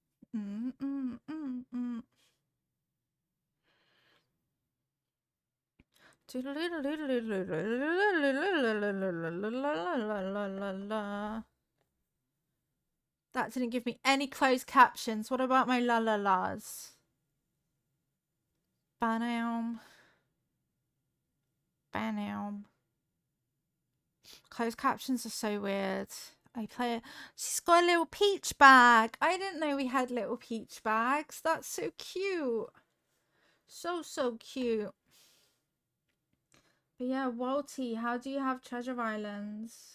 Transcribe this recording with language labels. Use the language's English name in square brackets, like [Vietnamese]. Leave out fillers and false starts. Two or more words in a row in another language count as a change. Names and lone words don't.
[English] Mm, mm, mm, mm. That didn't give me any closed captions. What about my la la las? Bam. Bam. Closed captions are so weird. I play it. She's got a little peach bag. I didn't know we had little peach bags. That's so cute. So, so cute. But yeah, Walty, how do you have Treasure Islands?